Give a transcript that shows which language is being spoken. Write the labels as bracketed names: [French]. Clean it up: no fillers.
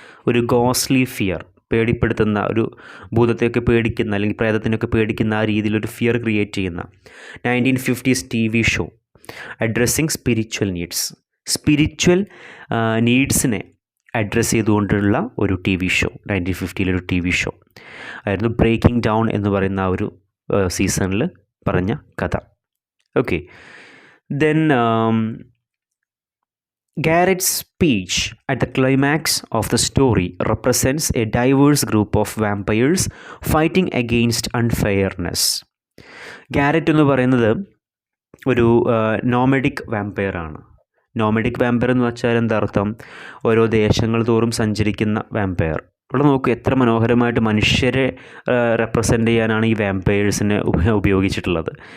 [Malayalam] ഒരു ഗോസ്ലി ഫിയർ, പേടിപ്പെടുത്തുന്ന, ഒരു ഭൂതത്തെയൊക്കെ പേടിക്കുന്ന അല്ലെങ്കിൽ പ്രേതത്തിനൊക്കെ പേടിക്കുന്ന ആ രീതിയിലൊരു ഫിയർ ക്രിയേറ്റ് ചെയ്യുന്ന 1950s TV show addressing spiritual നീഡ്സിനെ address ചെയ്തുകൊണ്ടുള്ള ഒരു TV ഷോ, 1950 TV ഷോ ആയിരുന്നു ബ്രേക്കിംഗ് ഡൗൺ എന്ന് പറയുന്ന ആ ഒരു സീസണിൽ പറഞ്ഞ കഥ. [English] Okay, then Garrett's speech at the climax of the story represents a diverse group of vampires fighting against unfairness. [Malayalam] Garrett എന്ന് പറയുന്നത് ഒരു നോമഡിക് വാമ്പയറാണ്. നോമഡിക് വാമ്പയർ എന്ന് വെച്ചാൽ എന്താ അർത്ഥം? ഓരോ ദേശങ്ങൾ തോറും സഞ്ചരിക്കുന്ന വാമ്പയർ. ഇവിടെ നോക്കൂ, എത്ര മനോഹരമായിട്ട് മനുഷ്യരെ റെപ്രസെൻ്റ് ചെയ്യാനാണ് ഈ വാമ്പയേഴ്സിനെ ഉപയോഗിച്ചിട്ടുള്ളത്.